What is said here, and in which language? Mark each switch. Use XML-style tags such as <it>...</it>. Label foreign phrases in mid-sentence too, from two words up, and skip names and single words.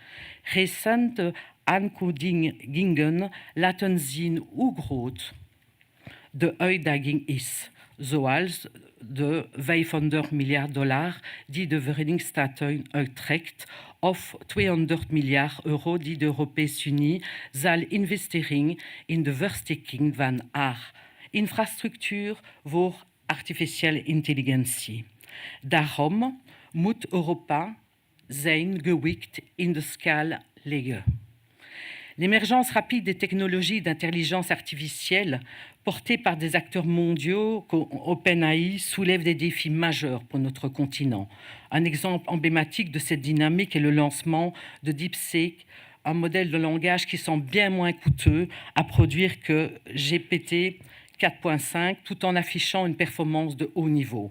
<nl>Recente aankondigingen laten zien hoe groot de uitdaging is, zoals de $500 miljard die de Verenigde Staten uittrekt of €200 miljard die de Europese Unie zal investeren in de versterking van haar infrastructuur voor artificiële intelligentie. Daarom moet Europa zijn gewicht in de schaal leggen.</nl> <fr>L'émergence rapide des technologies d'intelligence artificielle portées par des acteurs mondiaux comme OpenAI soulève des défis majeurs pour notre continent. Un exemple emblématique de cette dynamique est le lancement de DeepSeek, un modèle de langage qui semble bien moins coûteux à produire que GPT 4.5, tout en affichant une performance de haut niveau.</fr>